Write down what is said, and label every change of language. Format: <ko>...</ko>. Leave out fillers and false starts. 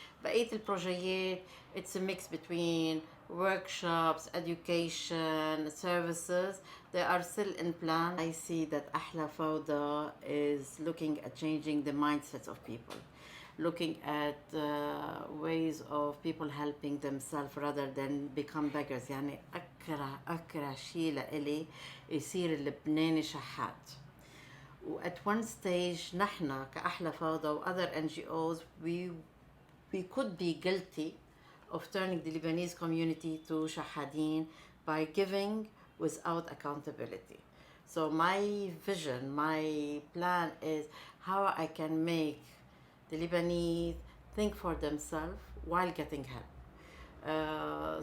<ar>بقية البروجيات</ar> <en>it's a mix between workshops, education, services. They are still in plan. I see that Ahla Fawda is looking at changing the mindsets of people, looking at ways of people helping themselves rather than become beggars.</en> <ar>يعني أكره شيء لإلي يصير اللبناني شحات.</ar> <en>at one stage</en> <ar>نحن كأحلى فوضى</ar> <en>و other NGOs we could be guilty of turning the Lebanese community to shahadin by giving without accountability. So my vision, my plan is how I can make the Lebanese think for themselves while getting help.</en>